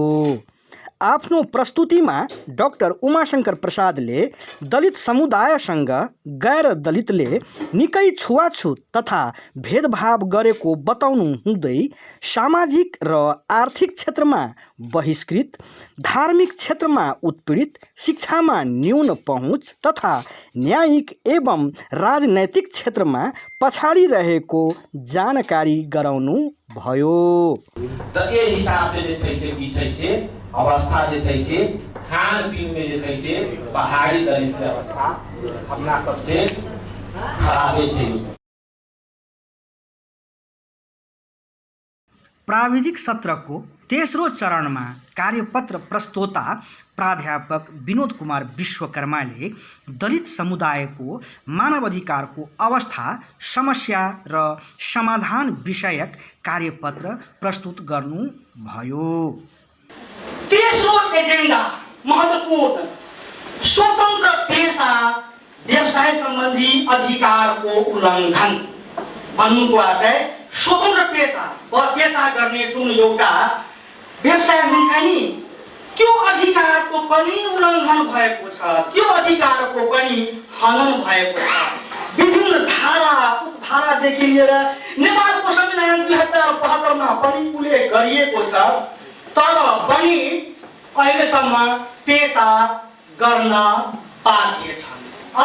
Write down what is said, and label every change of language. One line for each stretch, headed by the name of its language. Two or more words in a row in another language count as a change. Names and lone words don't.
Nepali: आफ्नो प्रस्तुतिमा डाक्टर उमाशंकर प्रसादले दलित समुदायसँग गैर दलितले निकै छुवाछुत तथा भेदभाव गरेको बताउनु हुँदै सामाजिक र आर्थिक क्षेत्रमा बहिष्कृत, धार्मिक क्षेत्रमा उत्पीडित, शिक्षामा न्यून पहुँच तथा न्यायिक एवं राजनैतिक क्षेत्रमा पछाडि रहेको जानकारी गराउनु भयो।
Maithili: त यही हिसाबले जे अवस्था जे छै से खानपीन में जे छै से पहाड़ी दलित के अवस्था अपना सबसे खराबे छै।
Nepali: प्राविधिक सत्रको तेस्रो चरणमा कार्यपत्र प्रस्तोता प्राध्यापक विनोद कुमार विश्वकर्माले दलित समुदायको मानवाधिकारको अवस्था, समस्या र समाधान विषयक कार्यपत्र प्रस्तुत गर्नुभयो। तेस्रो एजेंडा महत्वपूर्ण स्वतंत्र पेशा व्यवसाय संबंधी अधिकार को उल्लंघन भन्नुको अर्थ है स्वतंत्र पेशा और पेशा गर्ने जुन एउटा व्यवसाय हुन्छ नि त्यो अधिकारको पनि उल्लंघन भएको छ, त्यो अधिकारको पनि हनन भएको छ। विभिन्न धारा उपधारादेखि लिएर नेपालको संविधान 2072 मा पनि उल्लेख गरिएको छ, तर पनि अहिलेसम्म पेशा गर्न बाध्य छन्।